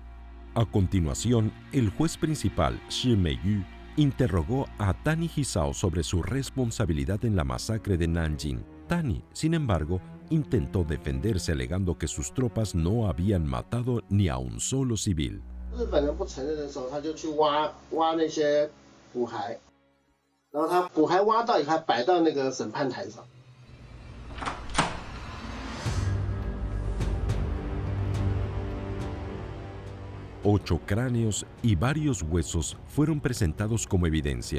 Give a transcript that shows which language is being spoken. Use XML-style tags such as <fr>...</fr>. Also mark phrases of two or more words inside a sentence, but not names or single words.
<es>A continuación, el juez principal, Shi Meiyu, interrogó a Tani Hisao sobre su responsabilidad en la masacre de Nanjing. Tani, sin embargo, intentó defenderse alegando que sus tropas no habían matado ni a un solo civil.</es> <zh>日本人不承认的时候，他就去挖那些骨骸，然后他骨骸挖到以后，还摆到那个审判台上。</zh> <es>8 cráneos y varios huesos fueron presentados como evidencia.</es>